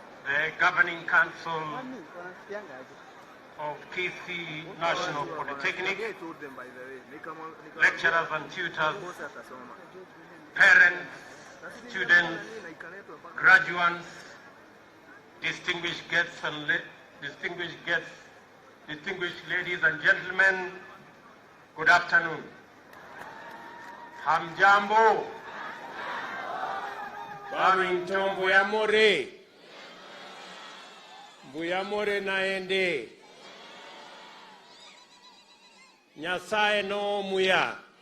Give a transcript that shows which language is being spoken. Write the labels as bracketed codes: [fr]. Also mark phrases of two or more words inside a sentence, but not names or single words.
[en] the Governing Council of Kisii National Polytechnic, lecturers and tutors, parents, students, graduates, distinguished guests, distinguished ladies and gentlemen, good afternoon. [sw] Hamjambo. Bamington Mbuyamore. [guz] Mbuyamore naende. Nyasaye no muya.